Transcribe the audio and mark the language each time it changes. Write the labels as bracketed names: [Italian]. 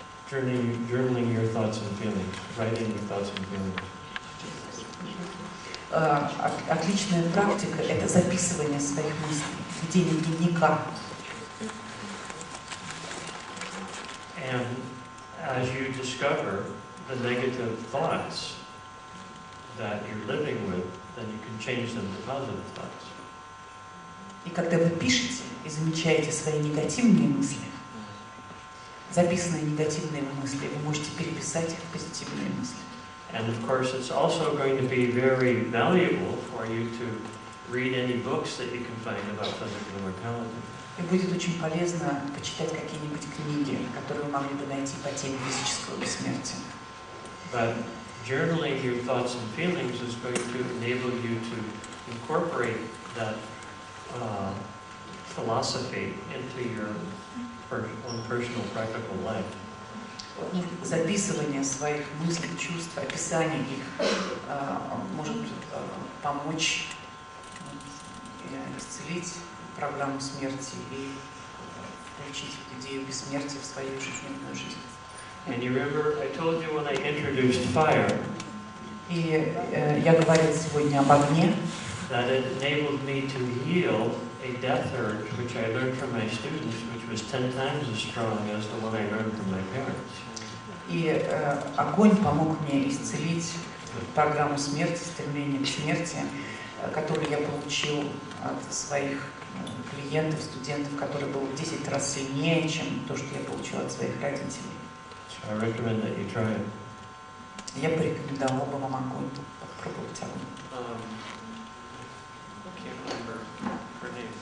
[English] Journaling your thoughts and feelings, writing your thoughts and feelings. [Russian] Отличная практика – это записывание своих мыслей, ведение дневника. [English] And as you discover the negative thoughts that you're living with, then you can change them to positive thoughts. [Russian] И когда вы пишете и замечаете свои негативные мысли, записанные негативные мысли, вы можете переписать их в позитивные мысли. [English] And of course, it's also going to be very valuable for you to read any books that you can find about physical immortality. [Russian] И будет очень полезно почитать какие-нибудь книги, которые вы могли бы найти по теме физического бессмертия. [English] But journaling your thoughts and feelings is going to enable you to incorporate that philosophy into your own personal practical life. [Russian] Записывание своих мыслей, чувств, описание их может помочь исцелить программу смерти и включить идею бессмертия в свою ежедневную жизнь. [English] And you remember, I told you when I introduced fire. [Russian] И я говорил сегодня об огне. [English] That it enabled me to heal a death urge, which I learned from my students, which was 10 times as strong as the one I learned from my parents. [Russian] И огонь помог мне исцелить программу смерти, стремление к смерти, которую я получил от своих клиентов, студентов, который был в 10 раз сильнее, чем то, что я получил от своих родителей. [English] So I recommend that you try it. [Russian] Я порекомендовал бы вам огонь, попробовать огонь. [English] I can't remember her name.